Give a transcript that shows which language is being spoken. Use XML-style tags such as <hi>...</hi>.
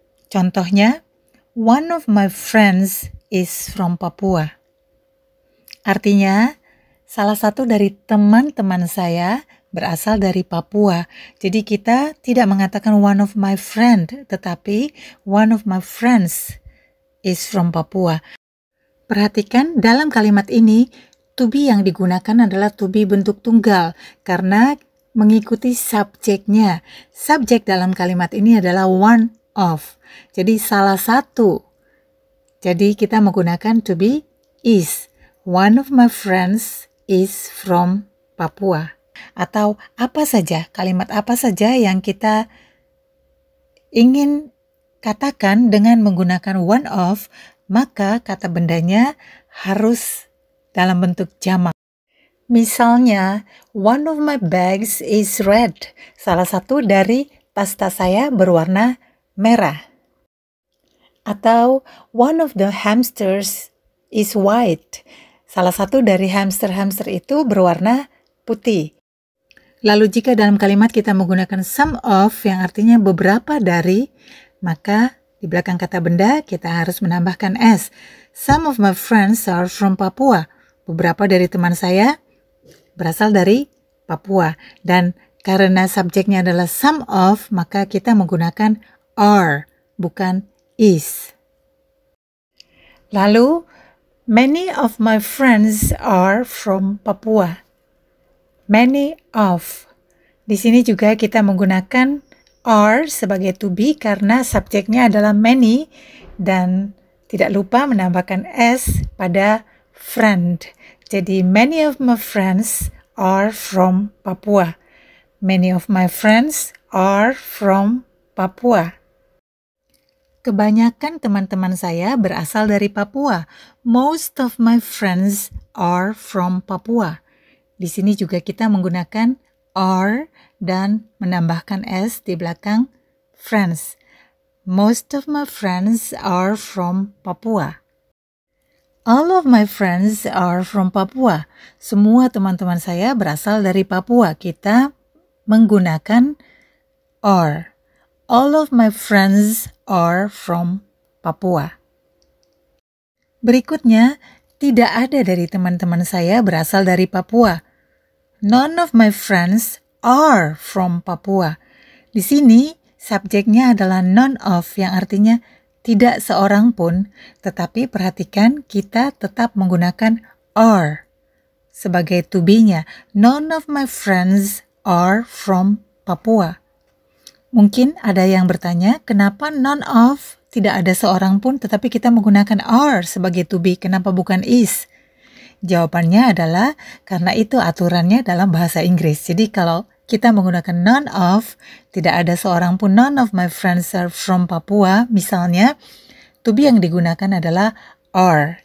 <en>Contohnya, one of my friends is from Papua.</en> <id>Artinya, salah satu dari teman-teman saya berasal dari Papua. Jadi kita tidak mengatakan</id> <en>one of my friend, tetapi one of my friends is from Papua.</en> <id>Perhatikan dalam kalimat ini, to be yang digunakan adalah to be bentuk tunggal karena mengikuti subjeknya. Subjek dalam kalimat ini adalah one of. Jadi salah satu. Jadi kita menggunakan to be is.</id> <en>One of my friends is from Papua.</en> <id>Atau apa saja, kalimat apa saja yang kita ingin katakan dengan menggunakan one of, maka kata bendanya harus dalam bentuk jamak.</id> <en>Misalnya, one of my bags is red.</en> <id>Salah satu dari tas-tas saya berwarna merah.</id> <en>Atau one of the hamsters is white.</en> <id>Salah satu dari hamster-hamster itu berwarna putih. Lalu jika dalam kalimat kita menggunakan some of yang artinya beberapa dari, maka di belakang kata benda kita harus menambahkan s.</id> <en>Some of my friends are from Papua.</en> <id>Beberapa dari teman saya berasal dari Papua. Dan karena subjeknya adalah some of, maka kita menggunakan are, bukan is.</id> <en>Lalu, many of my friends are from Papua. Many of.</en> <id>Di sini juga kita menggunakan are sebagai to be karena subjeknya adalah many dan tidak lupa menambahkan s pada friend.</id> <en>Jadi, many of my friends are from Papua. Many of my friends are from Papua.</en> <id>Kebanyakan teman-teman saya berasal dari Papua.</id> <en>Most of my friends are from Papua.</en> <id>Di sini juga kita menggunakan are dan menambahkan s di belakang friends.</id> <en>Most of my friends are from Papua. All of my friends are from Papua.</en> <id>Semua teman-teman saya berasal dari Papua. Kita menggunakan are.</id> <en>All of my friends are from Papua.</en> <id>Berikutnya, tidak ada dari teman-teman saya berasal dari Papua.</id> <en>None of my friends are from Papua.</en> <id>Di sini, subjeknya adalah none of yang artinya tidak seorang pun, tetapi perhatikan kita tetap menggunakan are sebagai to be-nya.</id> <en>None of my friends are from Papua.</en> <id>Mungkin ada yang bertanya, kenapa none of tidak ada seorang pun tetapi kita menggunakan are sebagai to be, kenapa bukan is? Jawabannya adalah karena itu aturannya dalam bahasa Inggris. Jadi kalau kita menggunakan none of, tidak ada seorang pun,</id> <en>none of my friends are from Papua,</en> <id>misalnya, to be yang digunakan adalah are.</id>